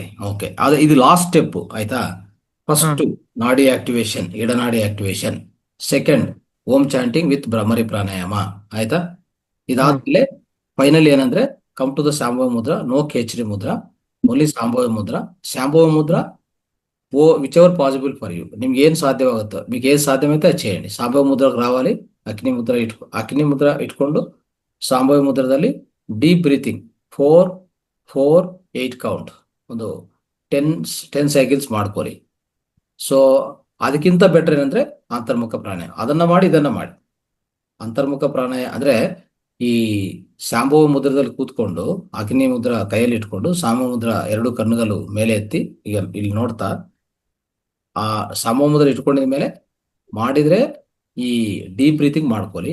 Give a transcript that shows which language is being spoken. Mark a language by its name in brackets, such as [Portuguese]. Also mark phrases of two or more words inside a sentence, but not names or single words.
[Kannada] ಓಕೆ ಅದು ಇದು [English] last step. [Kannada] ಆಯ್ತಾ? [English] first nadi activation, edanadi activation. second Om chanting with bhramari pranayama. ಆಯ್ತಾ? [Kannada] ಇದಾದ್ಮೇಲೆ ಫೈನಲ್ ಏನಂದ್ರೆ [English] come to the Shambhava mudra, no Khechari mudra, only Shambhava mudra. whichever possible for you. [Telugu] నిమ్కి ఏం సాధ్యమవుతుందో, మీకు ఏది సాధ్యమైతే అది చేయండి. సాంబవ ముద్రకు రావాలి. అగ్ని ముద్ర [Kannada] ఇಟ್ಕೊಂಡು ಸಾಂಬವ ಮುದ್ರದಲ್ಲಿ [English] deep breathing [Kannada] 4-4-8 ಕೌಂಟ್ ಒಂದು 10 ಸೈಕಲ್ಸ್ ಮಾಡ್ಕೊಳ್ಳಿ. ಸೊ ಅದಕ್ಕಿಂತ ಬೆಟರ್ ಏನಂದ್ರೆ ಅಂತರ್ಮುಖ ಪ್ರಾಣಾಯಾಮ. ಅದನ್ನ ಮಾಡಿ, ಇದನ್ನ ಮಾಡಿ. ಅಂತರ್ಮುಖ ಪ್ರಾಣಾಯಾಮ ಅಂದ್ರೆ ಈ ಶಾಂಭವ ಮುದ್ರದಲ್ಲಿ ಕೂತ್ಕೊಂಡು ಅಗ್ನಿ ಮುದ್ರ ಕೈಯಲ್ಲಿ ಇಟ್ಕೊಂಡು ಸಾಂಬವ ಮುದ್ರ 2 ಕಣ್ಣುಗಳು ಮೇಲೆ ಎತ್ತಿ, ಈಗ ಇಲ್ಲಿ ನೋಡ್ತಾ ಆ ಸಾಂಬವ ಮುದ್ರ ಇಟ್ಕೊಂಡಿದ ಮೇಲೆ ಮಾಡಿದ್ರೆ ಈ [English] deep breathing [Kannada] ಮಾಡ್ಕೊಳ್ಳಿ.